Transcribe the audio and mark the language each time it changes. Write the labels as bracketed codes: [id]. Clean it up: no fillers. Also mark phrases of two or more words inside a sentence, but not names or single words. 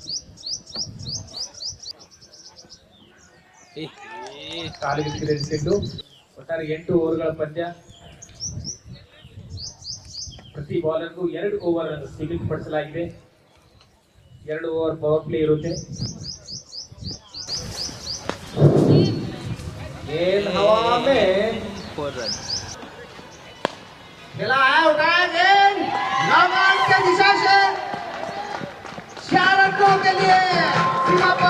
[kn] ಕಾಲಿಗೆ ಚೆಂಡು. ಒಟ್ಟಾರೆ 8 ಓವರ್ಗಳ ಪಂದ್ಯ. ಪ್ರತಿ ಬಾಲರ್ಗೂ 2 ಓವರ್ ಅನ್ನು ನಿಗದಿಪಡಿಸಲಾಗಿದೆ. 2 [en] over power play [kn] ಇರುತ್ತೆ. [hi] गेंद हवा में खेला है, उठाया गेंद नाबाद के दिशा से 4 रनों के लिए सीमा पर।